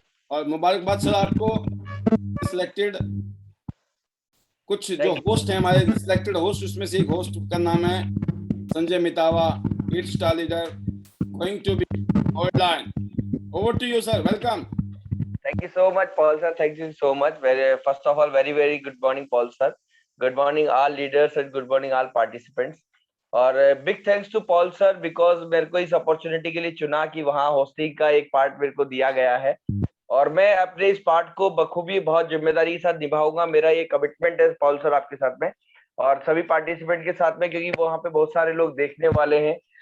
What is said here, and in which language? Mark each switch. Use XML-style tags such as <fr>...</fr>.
<hi>और मुबारकबाद सर आपको, सिलेक्टेड कुछ जो होस्ट हैं हमारे सिलेक्टेड होस्ट, उसमें से एक होस्ट का नाम है Sanjay मितावा, 8 star leader,</hi> <en>Going to be gold line. Over to you sir, welcome. Thank you so much, Paul sir. Thank you so much. First of all, very good morning, Paul sir. Good morning, all leaders, and good morning, all participants.</en> <hi>और</hi> <en>big thanks to Paul sir, because</en> <hi>मेरे को इस opportunity के लिए चुना कि वहाँ hosting का एक पार्ट मेरे को दिया गया है, और मैं अपने इस पार्ट को बखूबी बहुत जिम्मेदारी के साथ निभाऊंगा। मेरा ये कमिटमेंट है पॉल सर आपके साथ में और सभी पार्टिसिपेंट के साथ में, क्योंकि वहाँ पे बहुत सारे लोग देखने वाले हैं।</hi>